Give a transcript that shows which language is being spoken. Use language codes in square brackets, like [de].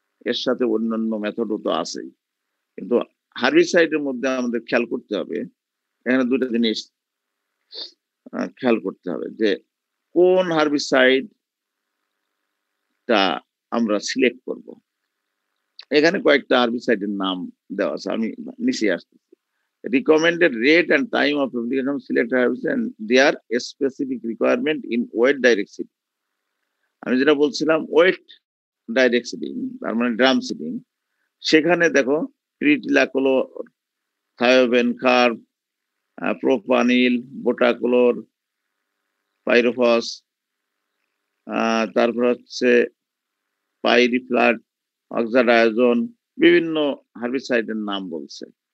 [bn] এর সাথে অন্যান্য মেথডও তো আছেই, কিন্তু হার্বিসাইডের মধ্যে আমাদের খেয়াল করতে হবে, এখানে দুটো জিনিস খেয়াল করতে হবে, যে কোন হার্বিসাইডটা আমরা সিলেক্ট করব। এখানে কয়েকটা হার্বিসাইডের নাম দেওয়া আছে, আমি নিচে আসতেছি। [en] Recommended rate and time of application of select herbicide and their specific requirement in wet direct seeding. [bn] আমি যেটা বলছিলাম ওয়েট ডাইরেক্ট সিডিং, তার মানে ড্রাম সিডিং, সেখানে দেখো প্রিটিলাকোলোর, থায়োবেন কার্ব, প্রোপানিল, বোটাকোলোর, পাইরোফস, তারপর হচ্ছে পাইরিফ্লাড, অক্সাডায়োজন, বিভিন্ন হার্বিসাইডের নাম বলছে।